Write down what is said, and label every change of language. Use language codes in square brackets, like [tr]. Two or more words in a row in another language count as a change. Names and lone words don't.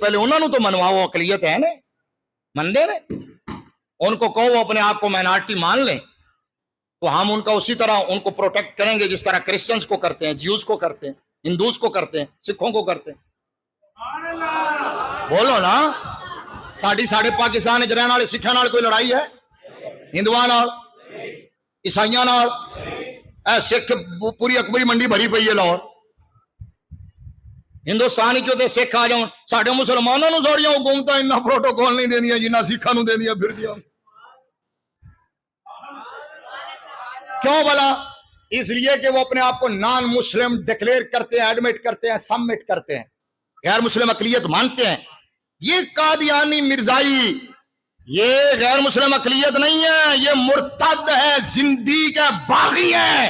[ur] پہلے انہوں نے تو منواؤ، اقلیت ہے نا، [pa] من دے نے، [ur] ان کو کہو وہ اپنے آپ کو مائنارٹی مان لیں، تو ہم ان کا اسی طرح ان کو پروٹیکٹ کریں گے جس طرح کرسچنز کو کرتے ہیں، جیوز کو کرتے ہیں، ہندوز کو کرتے ہیں، سکھوں کو کرتے ہیں۔ [pa] بولو نا. ساڈے پاکستان وچ رہن والے سکھاں نال کوئی لڑائی ہے؟ ہندوؤں نال، عیسائیاں نال؟ اے سکھ پوری اکبری منڈی بھری پئی ہے لاہور. ہندوستان تے سکھ آ جاؤ، ساڈے مسلمانوں نوں ساڈیاں حکومتاں اتنا پروٹوکول نہیں دیندیاں جنہ سکھاں نوں دیندیاں پھردیاں. [ur] کیوں بھلا؟ اس لیے کہ وہ اپنے آپ کو [en] non Muslim declare [ur] کرتے ہیں، ایڈمٹ کرتے ہیں، سبمٹ کرتے ہیں، غیر مسلم اقلیت مانتے ہیں. یہ قادیانی مرزائی یہ غیر مسلم اقلیت نہیں ہے، یہ مرتد ہے، زندیق ہے، باغی ہے.